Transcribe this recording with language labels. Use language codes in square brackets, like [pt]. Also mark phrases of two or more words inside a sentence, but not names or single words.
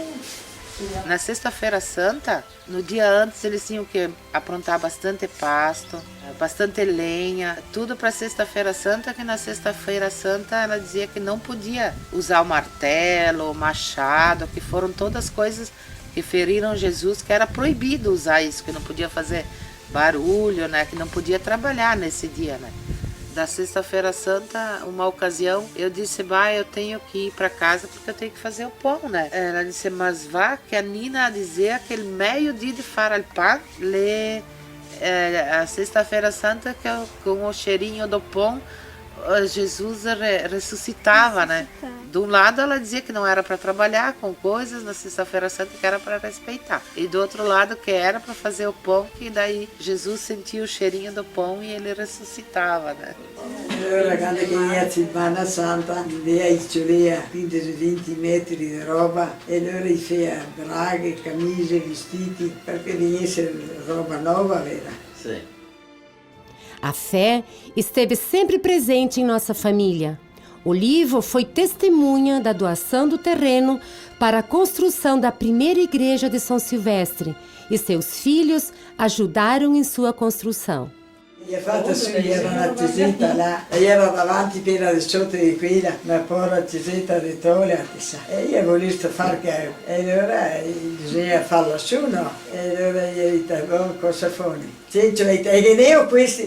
[pt] Na Sexta-feira Santa, no dia antes, eles tinham que aprontar bastante pasto, bastante lenha, tudo para Sexta-feira Santa, que na Sexta-feira Santa ela dizia que não podia usar o martelo, o machado, que foram todas coisas que feriram Jesus, que era proibido usar isso, que não podia fazer barulho, né, que não podia trabalhar nesse dia, né. Da Sexta-feira Santa, uma ocasião, eu disse, eu tenho que ir para casa porque eu tenho que fazer o pão, né? Ela disse, mas vá, que a Nina dizia que o meio-dia de [it] fare il [pt] pão, a Sexta-feira Santa, que com o cheirinho do pão, Jesus ressuscitava, né? De um lado ela dizia que não era para trabalhar com coisas, na Sexta-feira Santa que era para respeitar. E do outro lado que era para fazer o pão, que daí Jesus sentia o cheirinho do pão e ele ressuscitava, né? [it] Allora quando veniva a Settimana Santa, lei c'aveva più di 20 metri di roba e allora gli feia braghe, camicie, vestiti, perché venisse roba nova, vera? [pt] Sim. A fé esteve sempre presente em nossa família. Olivo foi testemunha da doação do terreno para a construção da primeira igreja de São Silvestre e seus filhos ajudaram em sua construção. [it] Gli ha fatto su, era una chiesetta là, e era davanti piena di sotto di quella, una povera chiesetta di tole, e io volevo fare che, e allora bisogna farla su, no? E allora gli ho detto, cosa fai? E che ne ho questi?